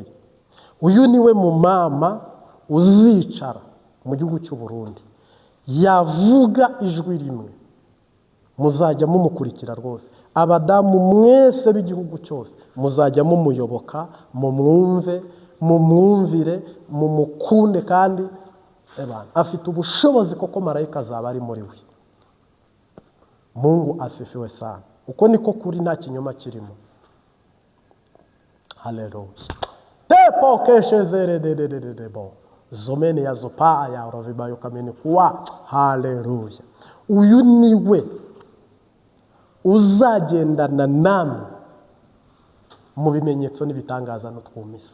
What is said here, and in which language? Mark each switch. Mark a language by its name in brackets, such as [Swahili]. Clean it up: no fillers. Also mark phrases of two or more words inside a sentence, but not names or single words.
[Rundi] Uyu niwe mumama uzicara mu gihugu cy'u Burundi, yavuga ijwi rimwe, muzajya mumukurikira rwose. Abadamu mwese b'igihugu cyose muzajya mumuyoboka, mumwumve, mumwumvire, mumukunde, kandi afite ubushobozi koko marayika azaba ari muri we. [Swahili] Mungu asifiwe sana. [Rundi] Uko niko kuri, nta kinyoma kirimo. Haleluya. Tepo keshezere de bo. Zomene ya zopa ya orovibayo kamene kuwa. Haleluya. Uyu niwe uzagendana namwe mu bimenyetso n'ibitangaza n'utwumisa.